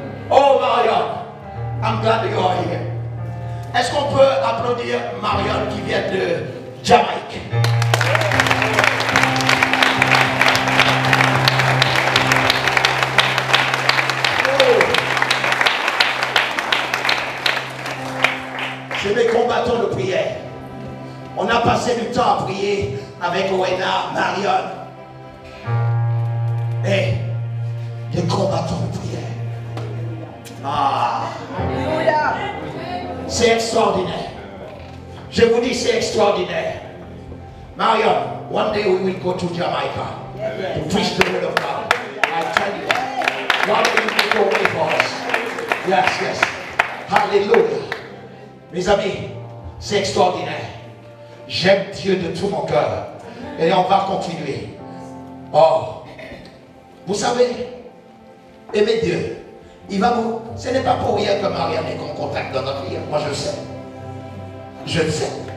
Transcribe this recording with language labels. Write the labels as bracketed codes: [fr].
[en] Oh Marion, I'm glad you are here. [fr] Est-ce qu'on peut applaudir Marion qui vient de Jamaïque? C'est mes combattants de prière. On a passé du temps à prier avec Owena, Marion. Et des combattants de prière. Ah! C'est extraordinaire. Je vous dis, c'est extraordinaire. [en] Marion, one day we will go to Jamaica to preach the word of God. I tell you, God will make a way for us. Yes, yes. Hallelujah. [fr] Mes amis, c'est extraordinaire. J'aime Dieu de tout mon cœur. Et on va continuer. Oh, vous savez, aimer Dieu, il va vous... Ce n'est pas pour rien que Marianne est en contact dans notre vie. Moi, je sais. Je le sais.